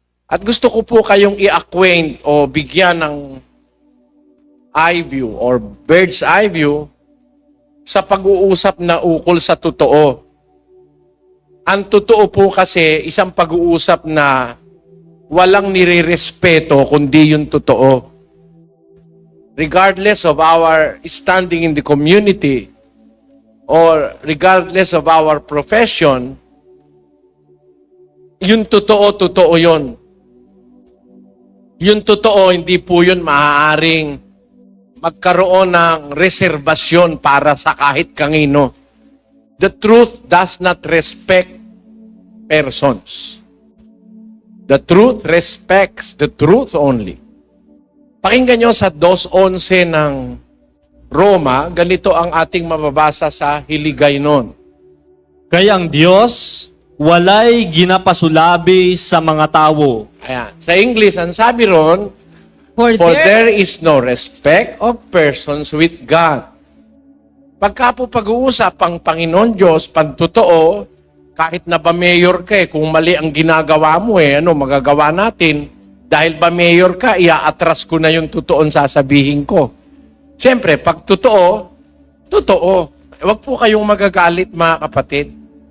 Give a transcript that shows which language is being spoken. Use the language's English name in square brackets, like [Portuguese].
[Filipino] At gusto ko po kayong i-acquaint o bigyan ng eye view or bird's eye view sa pag-uusap na ukol sa totoo. Ang totoo po kasi isang pag-uusap na walang nire-respeto kundi yung totoo. [English] Regardless of our standing in the community or regardless of our profession, yung totoo yun. [Filipino] Yung totoo, hindi po yun maaaring magkaroon ng reserbasyon para sa kahit kanino. [English] The truth does not respect persons. The truth respects the truth only. [Filipino] Pakinggan nyo sa 2:11 ng Roma, ganito ang ating mababasa sa Hiligaynon. [Hiligaynon] Kay ang Diyos, walay ginapasulabi sa mga tao. [Filipino] Ayan. Sa English, ang sabi ron, [English] For for there, there is no respect of persons with God. [Filipino] Pagka po pag-uusap ang Panginoon Diyos, pag totoo, kahit na ba mayor ka kung mali ang ginagawa mo ano magagawa natin? Dahil ba mayor ka, iaatras ko na yung totoong sasabihin ko. Siyempre, pag totoo, totoo. Huwag po kayong magagalit mga kapatid.